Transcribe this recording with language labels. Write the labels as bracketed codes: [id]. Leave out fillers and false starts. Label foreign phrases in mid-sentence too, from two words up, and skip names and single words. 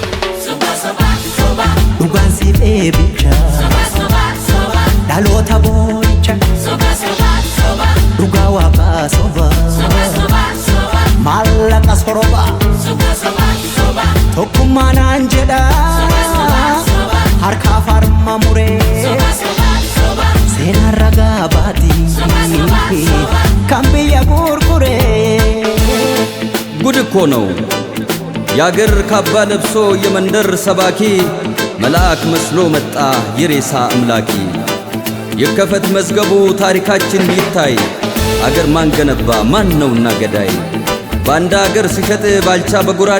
[om] dhugaan siif eebicha dhaloota boo'icha dhugaa waaqaa soba maallaqa soroba tokkummaa naan jedha harkaaf harma muree seenaan ragaa baatii kan biyya gurguree [am] ጉድ እኮ ነው ያገር ካባ ለብሶ የመንደር ሰባኪ መልአክ መስሎ መጣ የሬሳ አምላኪ የከፈት መዝገቡ ታሪካችን ይታይ አገር ማን ገነባ ማን ነውና ገዳይ ባንዳ አገር ሲሸጥ ባልቻ በጉራዴ